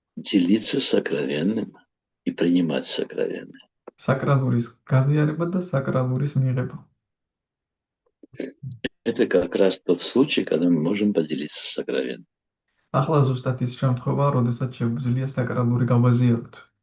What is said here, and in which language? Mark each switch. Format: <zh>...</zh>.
<ru>Делиться сокровенным и принимать сокровенное.</ru> <ka>საკრალურის გაზიარება და საკრალურის მიღება.</ka> <ru>Это как раз тот случай, когда мы можем поделиться сокровенным.</ru> <ka>ახლა ზუსტად ის შემთხვევა, როდესაც შეგვიძლია საკრალური გავაზიაროთ.</ka>